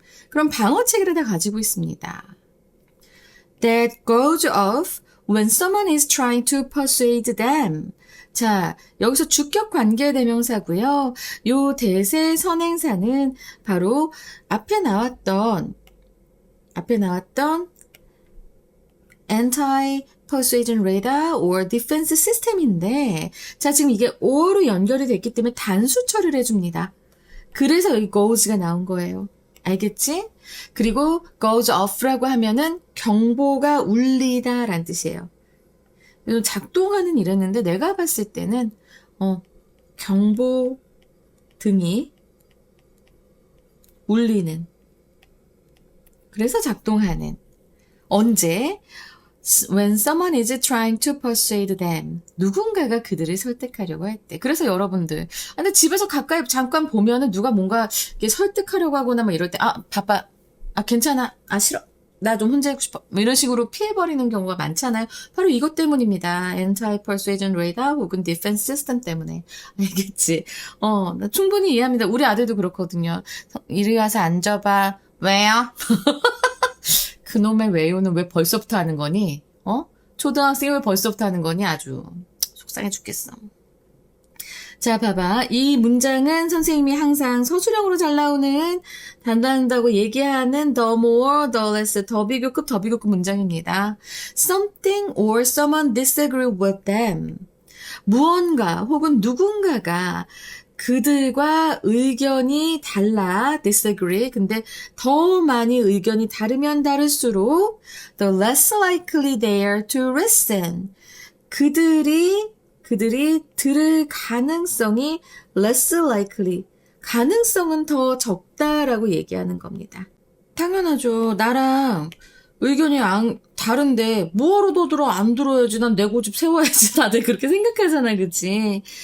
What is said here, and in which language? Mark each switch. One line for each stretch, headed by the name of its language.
Korean: 그럼 방어 체계를 다 가지고 있습니다.
English: That goes off when someone is trying to persuade them.
Korean: 자, 여기서 주격 관계 대명사고요. 요 대세 선행사는 바로 앞에 나왔던 anti-persuasion radar or defense system 인데, 자, 지금 이게 or로 연결이 됐기 때문에 단수 처리를 해줍니다. 그래서 여기 goes가 나온 거예요. 알겠지? 그리고 goes off라고 하면은 경보가 울리다라는 뜻이에요. 작동하는 이랬는데 내가 봤을 때는 경보 등이 울리는, 그래서 작동하는. 언제?
English: When someone is trying to persuade them.
Korean: 누군가가 그들을 설득하려고 할 때. 그래서 여러분들, 근데 집에서 가까이 잠깐 보면은 누가 뭔가 이렇게 설득하려고 하거나 막 이럴 때, 바빠. 괜찮아. 싫어. 나 좀 혼자 있고 싶어. 뭐 이런 식으로 피해버리는 경우가 많잖아요. 바로 이것 때문입니다.
English: Anti-persuasion radar 혹은 defense system 때문에.
Korean: 알겠지? 나 충분히 이해합니다. 우리 아들도 그렇거든요. 이리 와서 앉아봐. 왜요? 그놈의 왜요는 왜 벌써부터 하는 거니? 초등학생이 왜 벌써부터 하는 거니? 아주 속상해 죽겠어. 자, 봐봐. 이 문장은 선생님이 항상 서술형으로 잘 나오는 단단하다고 얘기하는 the more, the less, 더 비교급 문장입니다.
English: Something or someone disagree with them.
Korean: 무언가 혹은 누군가가 그들과 의견이 달라, disagree.
English: 근데 더 많이 의견이 다르면 다를수록 the less likely they are to listen.
Korean: 그들이 들을 가능성이 less likely, 가능성은 더 적다라고 얘기하는 겁니다. 당연하죠. 나랑 의견이 다른데 뭐하러 더 들어? 안 들어야지. 난 내 고집 세워야지. 다들 그렇게 생각하잖아, 그치?